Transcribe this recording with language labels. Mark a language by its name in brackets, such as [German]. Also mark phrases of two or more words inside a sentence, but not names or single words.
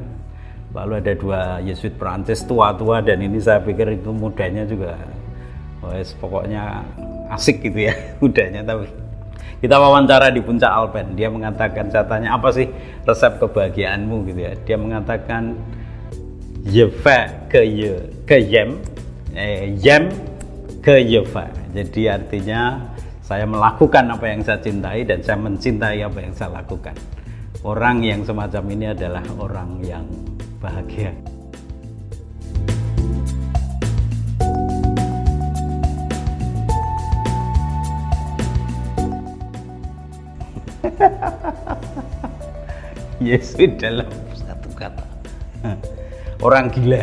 [Indonesian] Lalu ada 2 Yesuit Prancis tua-tua, dan ini saya pikir itu mudanya juga pokoknya asik gitu ya mudanya. Tapi kita wawancara di puncak Alpen, dia mengatakan, saya tanya apa sih resep kebahagiaanmu gitu ya, dia mengatakan [French] je fais que j'aime, j'aime que je fais. [Indonesian] Jadi artinya saya melakukan apa yang saya cintai dan saya mencintai apa yang saya lakukan. Orang yang semacam ini adalah orang yang bahagia. Yesuit dalam satu kata, orang gila.